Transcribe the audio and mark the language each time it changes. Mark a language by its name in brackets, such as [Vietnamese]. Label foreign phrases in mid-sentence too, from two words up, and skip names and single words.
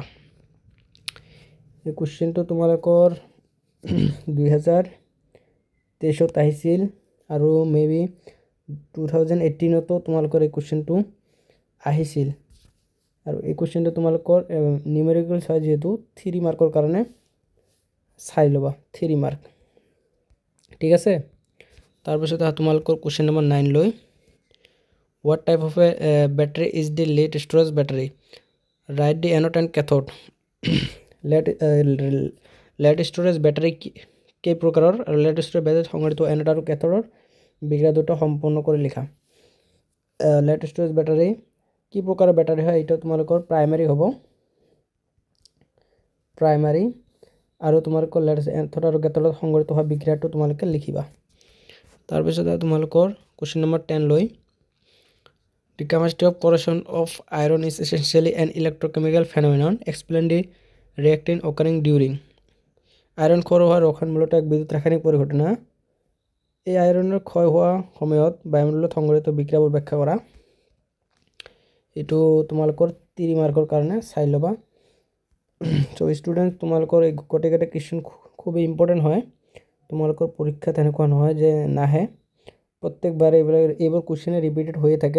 [Assamese] এই কুৱেশ্যনটো তোমালোকৰ 2023 আহিছিল আৰু মেবি 2018তো তোমালোকৰ এই কুৱেশ্যনটো আহিছিল আৰু এই কুৱেশ্যনটো তোমালোকৰ নিউমেৰিকেল হয় যেহেতু 3 মাৰ্কৰ কাৰণে চাই ল'বা 3 মাৰ্ক ঠিক আছে। তাৰপিছত তোমালোকৰ কুৱেশ্যন নম্বৰ 9 লৈ [English] what type of a battery is the lead storage battery, write the anode and cathode lead storage battery [Assamese] কেই প্ৰকাৰৰ আৰু lead storage battery সংগঠিত anode আৰু cathode বিক্ৰিয়া দুটো সম্পূৰ্ণ কৰি লিখা। [English] lead storage battery [Assamese] কি প্ৰকাৰৰ ব্যাটাৰী হয় এটা তোমালোকৰ প্ৰাইমাৰী হ'ব প্ৰাইমাৰী আৰু তোমালোকৰ lead anode আৰু cathode সংগঠিত হোৱা বিক্ৰিয়াটো তোমালোকে লিখিবা। তাৰপিছত তোমালোকৰ [English] question number 10 লৈ the chemistry of corrosion of iron is essentially an electrochemical phenomenon, explain the reactant occurring during iron [Assamese] ক্ষয় হোৱাৰ ৰসায়ন মূলত এক বিদ্যুৎ ৰাসায়নিক পৰিঘটনা। এই আইৰণৰ ক্ষয় হোৱা সময়ত বায়ুমণ্ডলত সংঘটিত বিক্ৰিয়াবোৰ ব্যাখ্যা কৰা। এটো তোমালোকৰ 3 মাৰ্কৰ কাৰণে চাই ল'বা। [English] so student [Assamese] তোমালোকৰ এই গোটেইকেইটা কোৱেশ্চন খুব ইম্পৰ্টেন্ট হয়, তোমালোকৰ পৰীক্ষা তেনেকুৱা নহয় যে নাহে, প্ৰত্যেকবাৰ এইবোৰ কোৱেশ্চনে ৰিপিটেড হৈয়ে থাকে।